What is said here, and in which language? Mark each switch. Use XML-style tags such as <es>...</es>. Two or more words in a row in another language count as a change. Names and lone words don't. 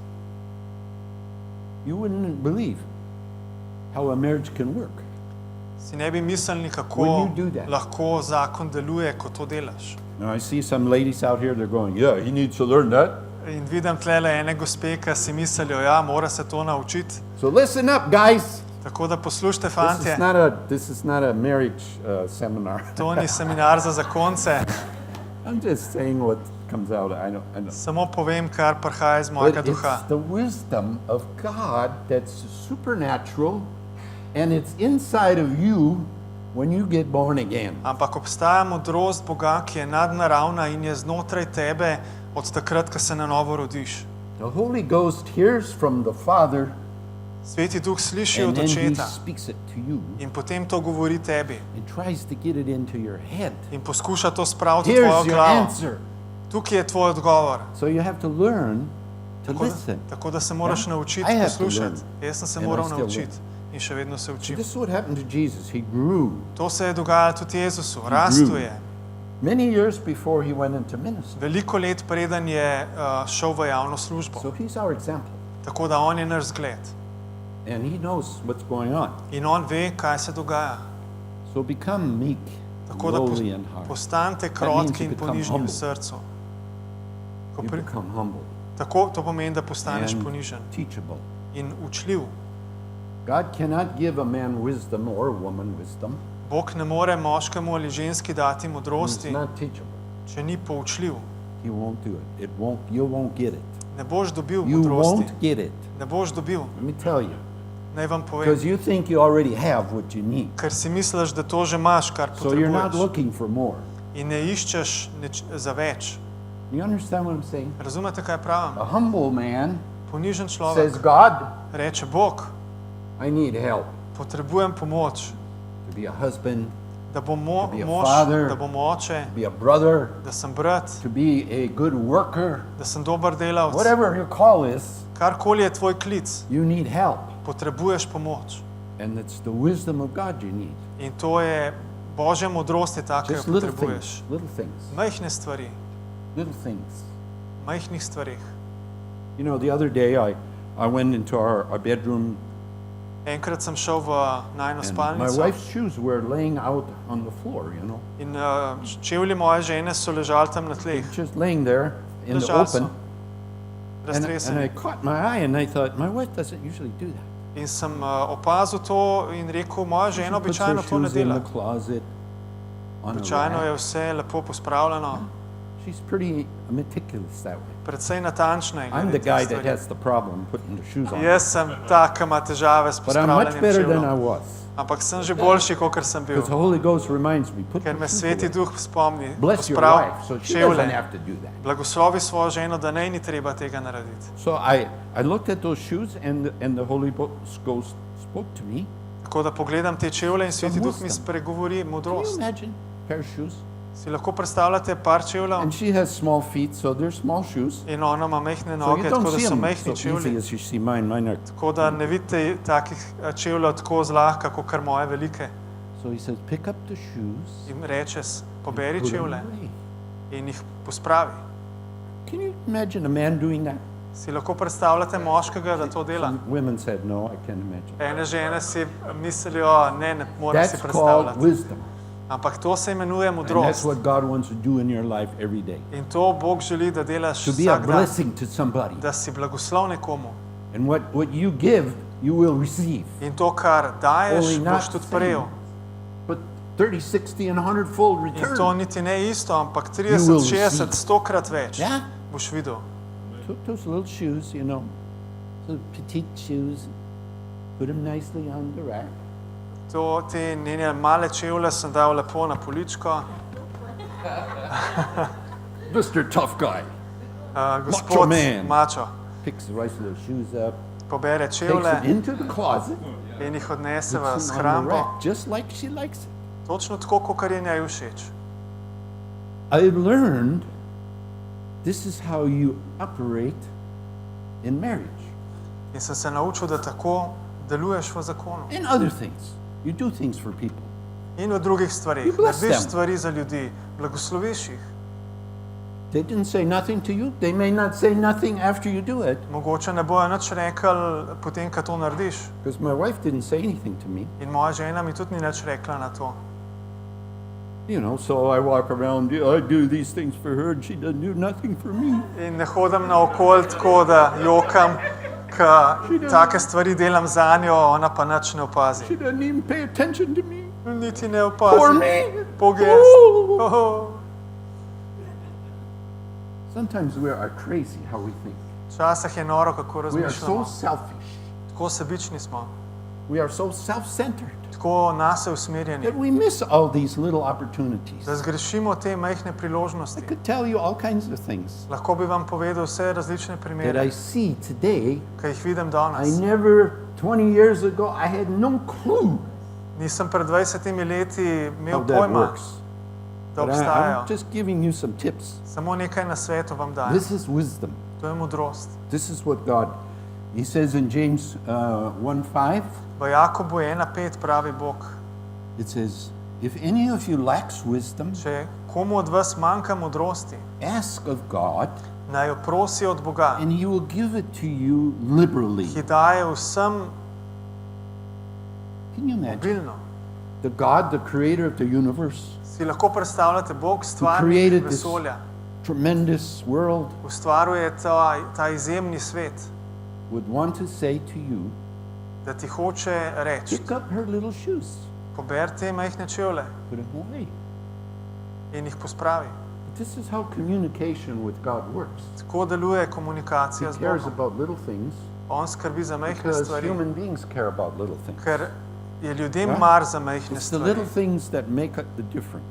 <en>You wouldn't believe how a marriage can work.</en> <sl>Si ne bi mislili, kako</sl> <en>When you do that.</en> <sl>lahko zakon deluje, ko to delaš.</sl> <en>Now, I see some ladies out here, they're going, yeah, he needs to learn that.</en> <sl>In vidim tlele ene gospe, ki si mislijo, ja, mora se to naučiti.</sl> <en>So listen up, guys.</en> <sl>Tako da poslušajte,</sl> <en>This</en> <sl>fantje,</sl> <en>is not a marriage seminar.</en> <sl>to ni seminar za zakonce.</sl> <en>I'm just saying what comes out. I know.</en> <sl>Samo povem, kar prihaja iz</sl> <en>But</en> <sl>mojega</sl> <en>it's</en> <sl>duha.</sl> <en>the wisdom of God that's supernatural, and it's inside of you when you get born again.</en> <sl>Ampak obstaja modrost Boga, ki je nadnaravna in je znotraj tebe od takrat, ko se na novo rodiš.</sl> <en>The Holy Ghost hears from the Father,</en> <sl>Sveti duh sliši</sl> <en>and</en> <sl>od</sl> <en>then He</en> <sl>očeta</sl> <en>speaks it to you</en> <sl>in potem to govori tebi</sl> <en>and tries to get it into your head.</en> <sl>in poskuša to spraviti v tvojo</sl> <en>Here's your</en> <sl>glavo.</sl> <en>answer.</en> <sl>Tukaj je tvoj odgovor.</sl> <en>So you have to learn to listen.</en> <sl>Tako da se moraš</sl> <en>Yeah.</en> <sl>naučiti</sl> <en>I have to</en> <sl>poslušati.</sl> <en>learn.</en> <sl>Jaz sem se</sl> <en>And I</en> <sl>moral</sl> <en>still</en> <sl>naučiti in še vedno se</sl> <en>So</en> <sl>učim.</sl> <en>this is what happened to Jesus. He grew.</en> <sl>To se je dogajalo tudi Jezusu. Rastel je.</sl> <en>Many years before he went into ministry.</en> <sl>Veliko let preden je šel v javno službo.</sl> <en>So he's our example.</en> <sl>Tako da on je naš zgled.</sl> <en>And he knows what's going on.</en> <sl>In on ve, kaj se dogaja.</sl> <en>So become meek,</en> <sl>Tako da</sl> <en>lowly in heart.</en> <sl>postanite</sl> <en>means</en> <sl>krotki</sl> <en>you</en> <sl>in</sl> <en>become</en> <sl>ponižni v</sl> <en>humble.</en> <sl>srcu. Ko</sl> <en>You</en> <sl>pri-</sl> <en>become humble</en> <sl>Tako to pomeni, da postaneš</sl> <en>and</en> <sl>ponižen</sl> <en>teachable.</en> <sl>in učljiv.</sl> <en>God cannot give a man wisdom or a woman wisdom</en> <sl>Bog ne more moškemu ali ženski dati</sl> <en>He's</en> <sl>modrosti,</sl> <en>not teachable.</en> <sl>če ni poučljiv.</sl> <en>He won't do it. You won't get it.</en> <sl>Ne boš dobil</sl> <en>You</en> <sl>modrosti.</sl> <en>won't get it.</en> <sl>Ne boš dobil.</sl> <en>Let me tell you.</en> <sl>Naj vam povem.</sl> <en>Because you think you already have what you need.</en> <sl>Ker si misliš, da to že imaš, kar</sl> <en>So you're not</en> <sl>potrebuješ.</sl> <en>looking for more.</en> <sl>In ne iščeš za več.</sl> <en>You understand what I'm saying?</en> <sl>Razumete, kaj pravim?</sl> <en>A humble man</en> <sl>Ponižen</sl> <en>says,</en> <sl>človek</sl> <en>God,</en> <sl>reče, Bog,</sl> <en>I need help</en> <sl>potrebujem pomoč,</sl> <en>to be a husband,</en> <sl>da bom</sl> <en>be a</en> <sl>mož,</sl> <en>father.</en> <sl>da bom oče,</sl> <en>to be a brother,</en> <sl>da sem brat,</sl> <en>to be a good worker.</en> <sl>da sem dober delavec.</sl> <en>Whatever your call is,</en> <sl>Karkoli je tvoj klic,</sl> <en>you need help.</en> <sl>potrebuješ pomoč.</sl> <en>And it's the wisdom of God you need.</en> <sl>In to je Božja modrost, je ta, ki jo</sl> <en>Just little</en> <sl>potrebuješ.</sl> <en>things. Little things.</en> <sl>Majhne stvari,</sl> <en>Little things.</en> <sl>majhnih stvarih.</sl> <en>You know, the other day I went into our bedroom</en> <sl>Enkrat sem šel v najino</sl> <en>and my</en> <sl>spalnico</sl> <en>wife's shoes were laying out on the floor, you know.</en> <sl>in čevlji moje žene so ležali tam na tleh,</sl> <en>Just laying there in the</en> <sl>ležali so,</sl> <en>open. And I</en> <sl>raztreseni.</sl> <en>caught my eye and I thought, my wife doesn't usually do that.</en> <sl>In sem opazil to in rekel, moja</sl> <en>She</en> <sl>žena</sl> <en>puts her</en> <sl>običajno to ne</sl> <en>shoes in</en> <sl>dela.</sl> <en>the closet on a</en> <sl>Običajno je</sl> <en>rack.</en> <sl>vse lepo pospravljeno,</sl> <en>She's pretty meticulous that way.</en> <sl>predvsej natančna je</sl> <en>I'm</en> <sl>glede</sl> <en>the</en> <sl>teh</sl> <en>guy that</en> <sl>stvari.</sl> <en>has the problem putting the shoes on.</en> <sl>Jaz sem ta, ki ima težave s</sl> <en>But I'm much</en> <sl>pospravljanjem</sl> <en>better than I</en> <sl>čevljev.</sl> <en>was.</en> <sl>Ampak sem že boljši, kot sem bil.</sl> <en>Because the Holy Ghost reminds me, put</en> <sl>Ker</sl> <en>the</en> <sl>me</sl> <en>shoes</en> <sl>Sveti</sl> <en>away.</en> <sl>Duh spomni,</sl> <en>Bless your</en> <sl>posprav</sl> <en>wife, so she doesn't</en> <sl>čevlje.</sl> <en>have to do that.</en> <sl>Blagoslovi svojo ženo, da naj ni treba tega narediti.</sl> <en>So I looked at those shoes and the Holy Ghost spoke to me.</en> <sl>Tako da pogledam te čevlje in Sveti Duh mi</sl> <en>wisdom.</en> <sl>spregovori</sl> <en>Can you</en> <sl>modrost.</sl> <en>imagine a pair of shoes?</en> <sl>Si lahko predstavljate par čevljev</sl> <en>And she has small feet, so they're small shoes.</en> <sl>in ona ima majhne</sl> <en>So</en> <sl>noge,</sl> <en>you</en> <sl>tako</sl> <en>don't</en> <sl>da</sl> <en>see</en> <sl>so</sl> <en>them</en> <sl>majhni</sl> <en>so easy</en> <sl>čevlji.</sl> <en>as you see mine. Mine are.</en> <sl>Tako da ne vidite takih čevljev tako zlahka, kot kar moje velike.</sl> <en>So he says, pick up the shoes.</en> <sl>In reče, poberi</sl> <en>put them</en> <sl>čevlje</sl> <en>away.</en> <sl>in jih pospravi.</sl> <en>Can you imagine a man doing that?</en> <sl>Si lahko predstavljate moškega, da to dela?</sl> <en>Some women said, no, I can't imagine.</en> <sl>Ene žene si mislijo, ne morem si</sl> <en>That's called</en> <sl>predstavljati.</sl> <en>wisdom.</en> <sl>Ampak to se imenuje</sl> <en>And that's</en> <sl>modrost.</sl> <en>what God wants to do in your life every day.</en> <sl>In to Bog želi, da delaš</sl> <en>To be a</en> <sl>vsak dan,</sl> <en>blessing to somebody.</en> <sl>da si blagoslov nekomu.</sl> <en>And what you give, you will receive.</en> <sl>In to, kar daješ,</sl> <en>Only not</en> <sl>boš tudi prejel.</sl> <en>same, but 30, 60, and 100-fold</en> <sl>In to</sl> <en>return.</en> <sl>niti ne isto, ampak</sl> <en>You will</en> <sl>30, 60,</sl> <en>receive.</en> <sl>100-krat več</sl> <en>Yeah?</en> <sl>boš videl.</sl> <en>Took those little shoes, you know, those petite shoes, put them nicely on the rack.</en> <sl>Te njene male čevlje sem dal lepo na poličko.</sl> <en>Mr. Tough Guy</en> <sl>Gospod</sl> <en>man.</en> <sl>Mačo</sl> <en>picks the right little shoes up,</en> <sl>pobere</sl> <en>takes</en> <sl>čevlje</sl> <en>them into the closet,</en> <sl>in jih odnese v</sl> <en>puts them on the</en> <sl>shrambo,</sl> <en>rack, just like she likes it.</en> <sl>točno tako, kot je njej všeč.</sl> <en>I learned this is how you operate in marriage</en> <sl>In sem se naučil, da tako deluješ v zakonu.</sl> <en>and other things. You do things for people.</en> <sl>In v drugih stvarih.</sl> <en>You bless</en> <sl>Narediš</sl> <en>them.</en> <sl>stvari za ljudi, blagosloviš jih.</sl> <en>They didn't say nothing to you. They may not say nothing after you do it.</en> <sl>Mogoče ne bojo nič rekli, potem, ko to narediš.</sl> <en>Because my wife didn't say anything to me.</en> <sl>In moja žena mi tudi ni nič rekla na to.</sl> <en>You know, so I walk around, I do these things for her, and she doesn't do nothing for me.</en> <sl>In ne hodim naokoli tako, da jokam, ko take stvari delam za njo, ona pa nič ne opazi.</sl> <en>She doesn't even pay attention to me.</en> <sl>Niti ne</sl> <en>For</en> <sl>opazi.</sl> <en>me.</en> <sl>Pogest. Oh. Oh.</sl> <en>Sometimes we are crazy how we think.</en> <sl>Včasih je noro, kako</sl> <en>We are so</en> <sl>razmišljamo.</sl> <en>selfish.</en> <sl>Tako sebični smo,</sl> <en>We are so self-centered</en> <sl>tako nase usmerjeni,</sl> <en>that we miss all these little opportunities.</en> <sl>da zgrešimo te majhne</sl> <en>I</en> <sl>priložnosti.</sl> <en>could tell you all kinds of things</en> <sl>Lahko bi vam povedal vse različne</sl> <en>that</en> <sl>primere,</sl> <en>I see today.</en> <sl>ki jih vidim</sl> <en>I</en> <sl>danes.</sl> <en>never, 20 years ago, I had no clue</en> <sl>Nisem pred 20 leti imel</sl> <en>how that</en> <sl>pojma,</sl> <en>works.</en> <sl>da</sl> <en>But</en> <sl>obstajajo.</sl> <en>I'm just giving you some tips.</en> <sl>Samo nekaj na svetu vam dajem.</sl> <en>This is wisdom.</en> <sl>To je modrost.</sl> <en>This is what God, He says in James 1:5,</en> <sl>V Jakobu 1:5 pravi Bog,</sl> <en>it says, if any of you lacks wisdom,</en> <sl>če komu od vas manjka modrosti,</sl> <en>ask of God,</en> <sl>naj jo prosi od Boga,</sl> <en>and He will give it to you liberally.</en> <sl>ki daje vsem</sl> <en>Can you imagine?</en> <sl>obilno.</sl> <en>The God, the creator of the universe,</en> <sl>Si lahko predstavljate, Bog</sl> <en>who</en> <sl>stvarnik</sl> <en>created this</en> <sl>vesolja,</sl> <en>tremendous world,</en> <sl>ustvaruje ta izjemni svet,</sl> <en>would want to say to you,</en> <sl>da ti hoče reči,</sl> <en>pick up her little shoes.</en> <sl>Poberi te majhne čevlje</sl> <en>put them away.</en> <sl>in jih pospravi.</sl> <en>This is how communication with God works.</en> <sl>Tako deluje</sl> <en>He</en> <sl>komunikacija z</sl> <en>cares</en> <sl>Bogom.</sl> <en>about little things</en> <sl>On skrbi za majhne</sl> <en>because</en> <sl>stvari,</sl> <en>human beings care about little things.</en> <sl>ker je ljudem Ja. mar za majhne</sl> <en>It's the</en> <sl>stvari.</sl> <en>little things that make up the difference.</en>